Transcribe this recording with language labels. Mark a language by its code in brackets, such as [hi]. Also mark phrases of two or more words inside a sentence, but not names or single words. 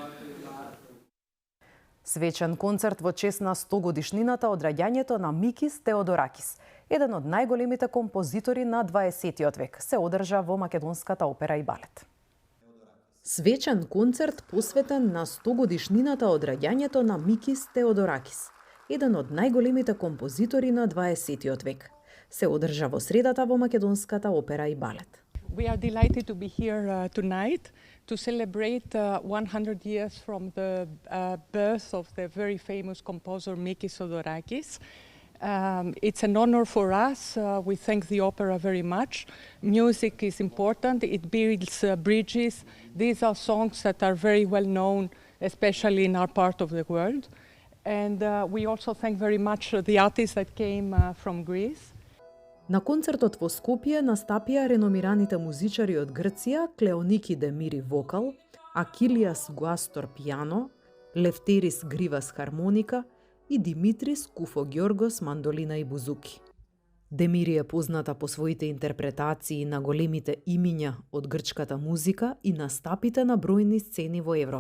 [mk] Свечен концерт во чест на 100 годишнината од раѓањето на Микис Теодоракис, еден од најголемите композитори на 20 век, се одржа во Македонската опера и балет. Свечен концерт посветен на 100 годишнината од раѓањето на Микис Теодоракис, еден од најголемите композитори на 20 век, се одржа во средата во Македонската опера и балет. [en] We are delighted to be here tonight to celebrate 100 years from the birth of the very famous composer Mikis Theodorakis. It's an honor for us. We thank the opera very much. Music is important. It builds bridges. These are songs that are very well known, especially in our part of the world. And we also thank very much the artists that came from Greece. [mk] На концертот во Скопје настапија реномираните музичари од Грција Клеоники Демири вокал, Акилиас Гуастор пијано, Лефтерис Гривас хармоника и Димитрис Куфогиоргос мандолина и бузуки. Демири е позната по своите интерпретации на големите имиња од грчката музика и настапите на бројни сцени во Европа.